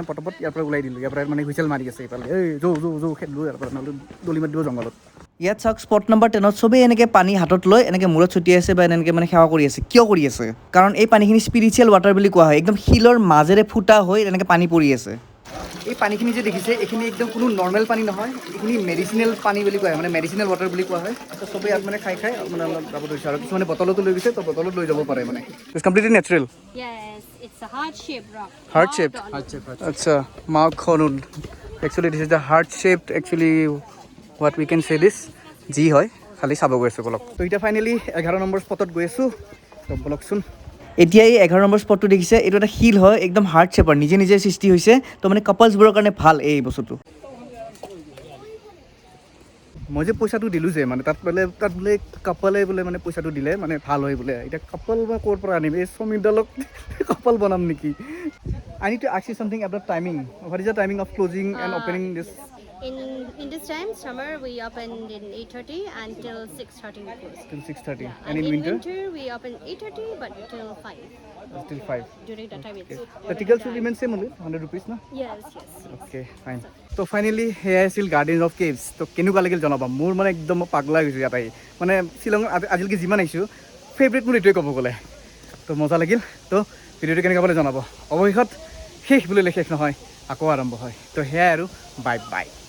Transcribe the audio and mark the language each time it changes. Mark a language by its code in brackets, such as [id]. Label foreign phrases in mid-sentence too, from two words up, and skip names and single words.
[as] পটপট ইয়াৰ পৰা ওলাই দিলোঁ ইয়াৰ পৰা মানে হুইচেল মাৰি আছে এইফালে এই যৌ খেলোঁ ইয়াৰ পৰা নহ'লে দলি মাৰি দিব জংঘলত ইয়াত চাওক স্পট নম্বৰ 10ত চবেই এনেকৈ পানী হাতত লৈ এনেকৈ মূৰত ছটিয়াই আছে বা এনেকৈ মানে সেৱা কৰি আছে কিয় কৰি আছে কাৰণ এই পানীখিনি [en] spiritual water [as] বুলি কোৱা হয় একদম শিলৰ মাজেৰে ফুটা হৈ এনেকৈ পানী পৰি আছে এই পানীখিনি যে দেখিছে এইখিনি একদম কোনো নৰ্মেল পানী নহয় এইখিনি মেডিচিনেল পানী বুলি কোৱা হয় মানে [en] medicinal water [as] বুলি কোৱা হয় তো চবেই ইয়াত মানে খাই মানে অলপ যাব ধৰিছে আৰু কিছুমানে বটলতো লৈ গৈছে তো বটলত লৈ যাব পাৰে মানে [en] it's completely natural Yes, it's a heart-shaped rock. Heart shaped? Heart shaped. [as] আচ্ছা মাউথ খনুন [en] actually this is the heart shaped actually what we can say this [as] যি হয় খালি চাব গৈ আছোঁ বলক তো এতিয়া ফাইনেলি 11 নম্বৰ স্পটত গৈ আছোঁ তো বলকচোন এতিয়া এই 11 নম্বৰ স্পটটো দেখিছে এইটো এটা শিল হয় একদম [en] heart shape [as] নিজে নিজে সৃষ্টি হৈছে তো মানে কাপলছবোৰৰ কাৰণে ভাল এই বস্তুটো মই যে পইচাটো দিলোঁ যে মানে তাত বোলে কাপলে বোলে মানে পইচাটো দিলে মানে ভাল হয় বোলে এতিয়া কাপল মই ক'ৰ পৰা আনিম এই শ্ৰমিকডালক কাপল বনাম নেকি [en] I need to ask you something about timing. What is the timing of closing and opening this? In this time, summer we open in 8:30 until 6:30 we close. Till 6:30. Yeah, And in winter? we open 8:30 but till 5. Till 5. During that time it's. The tickets will remain same only, 100 rupees na? Yes. Okay, fine. So finally, here is Gardens of Caves. [as] So কেনেকুৱা লাগিল জনাবা মোৰ মানে একদম পাগলা গৈছোঁ ইয়াত আহি মানে শ্বিলং আজিলৈকে যিমান আহিছোঁ ফেভৰেট মোৰ এইটোৱে ক'ব গ'লে তো মজা লাগিল তো ভিডিঅ'টো কেনেকুৱা পালে জনাব অৱশেষত শেষ বুলিলে শেষ নহয় আকৌ আৰম্ভ হয় তো সেয়াই আৰু [en] bye bye